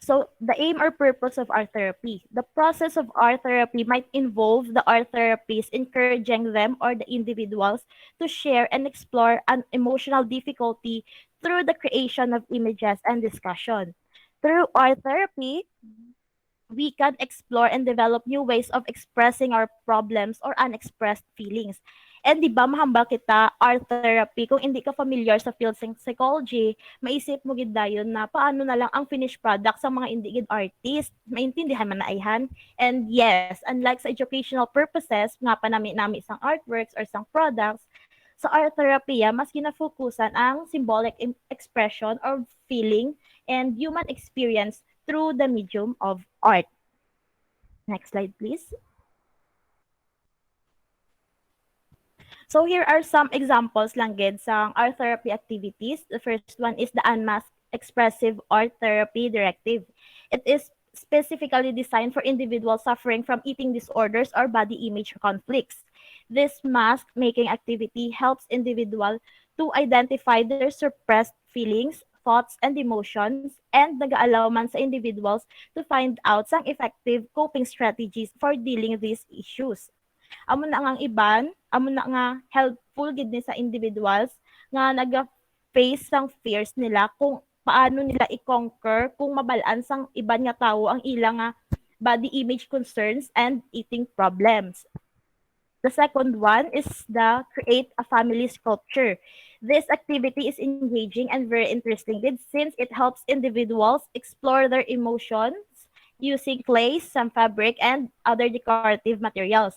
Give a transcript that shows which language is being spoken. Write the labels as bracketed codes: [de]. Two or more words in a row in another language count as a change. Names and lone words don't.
[en] So the aim or purpose of art therapy. The process of art therapy might involve the art therapist encouraging them or the individuals to share and explore an emotional difficulty through the creation of images and discussion. Through art therapy, we can explore and develop new ways of expressing our problems or unexpressed feelings. [hil] And di ba mahambal kita [en] art therapy [hil] kung hindi ka familiar sa field ng psychology, maisip mo gid dayon na paano na lang ang [en] finished product [hil] sa mga hindi gid artist, maintindihan man na ayhan. [en] And yes, unlike sa educational purposes [hil] nga panami-nami sang [en] artworks or sang products, sa art therapy [hil] mas ginafokusan ang [en] symbolic expression or feeling and human experience through the medium of art. Next slide, please. So here are some examples [hil] lang gid sa [en] art therapy activities. The first one is the Unmasked Expressive Art Therapy Directive. It is specifically designed for individuals suffering from eating disorders or body image conflicts. This mask making activity helps individuals to identify their suppressed feelings, thoughts, and emotions, and [hil] nag-allow man sa [en] individuals to find out some effective coping strategies for dealing these issues. [hil] Amo na nga ang iban, amo na nga helpful gid ni sa individuals nga naga-face sang fears nila kung paano nila i-conquer kung mabalaan sang iban nga tawo ang ilang nga [en] body image concerns and eating problems. The second one is the create a family sculpture. This activity is engaging and very interesting since it helps individuals explore their emotions using clay, some fabric, and other decorative materials.